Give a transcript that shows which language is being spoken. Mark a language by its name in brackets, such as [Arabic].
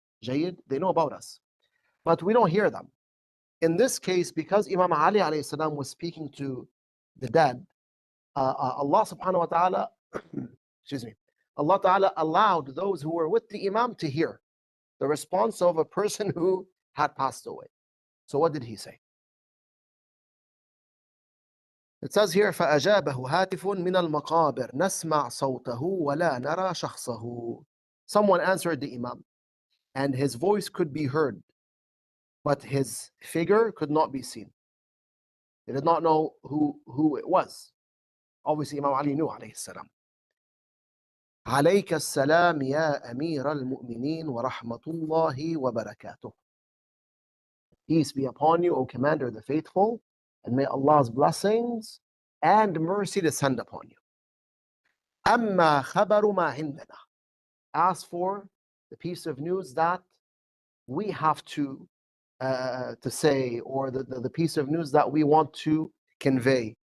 [English] Jayid, they know about us, but we don't hear them. In this case, because Imam Ali alayhi salam was speaking to the dead, Allah subhanahu wa ta'ala, excuse me, Allah ta'ala allowed those who were with the Imam to hear the response of a person who had passed away. So what did he say? It says here, [Arabic] فَأَجَابَهُ هَاتِفٌ مِنَ الْمَقَابِرِ نَسْمَعْ صَوْتَهُ وَلَا نَرَى شَخْصَهُ. [English] Someone answered the Imam, and his voice could be heard, but his figure could not be seen. They did not know who it was. Obviously, Imam Ali knew, alayhi salam. [Arabic] عليك السلام يا أمير المؤمنين ورحمة الله وبركاته. [English] Peace be upon you, O Commander of the Faithful, and may Allah's blessings and mercy descend upon you. [Arabic] أما خبر ما عندنا. [English] As for the piece of news that we have to say, or the piece of news that we want to convey.